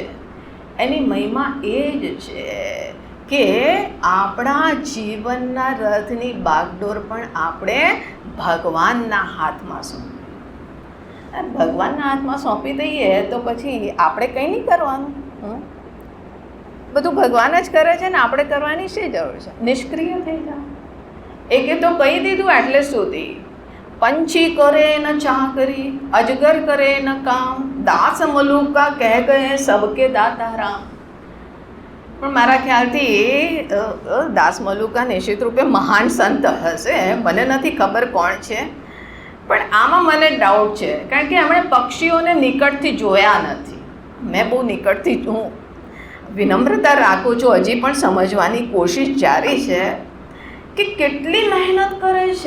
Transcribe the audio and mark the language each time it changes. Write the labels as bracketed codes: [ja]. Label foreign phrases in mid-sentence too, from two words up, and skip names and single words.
[gu] એની મહિમા એ જ છે કે આપણા જીવનના રથની બાગડોર પણ આપણે ભગવાનના હાથમાં સોંપી. ભગવાનના હાથમાં સોંપી દઈએ તો પછી આપણે કંઈ નહીં કરવાનું. બધું ભગવાન જ કરે છે ને આપણે કરવાની શી જરૂર છે? નિષ્ક્રિય થઈ જાઓ. એકે તો કહી દીધું એટલે સુધી. [hi] पंछी करे न चाकरी, अजगर करे न काम, दास मलुका कह गए सबके दाता राम. [gu] પણ મારા ખ્યાલથી દાસ મલુકા નિશ્ચિત રૂપે મહાન સંત હશે, મને નથી ખબર કોણ છે, પણ આમાં મને ડાઉટ છે, કારણ કે એમણે પક્ષીઓને નિકટથી જોયા નથી. મેં બહુ નિકટથી હું વિનમ્રતા રાખું છું, હજી પણ સમજવાની કોશિશ જારી છે કે કેટલી મહેનત કરે છે.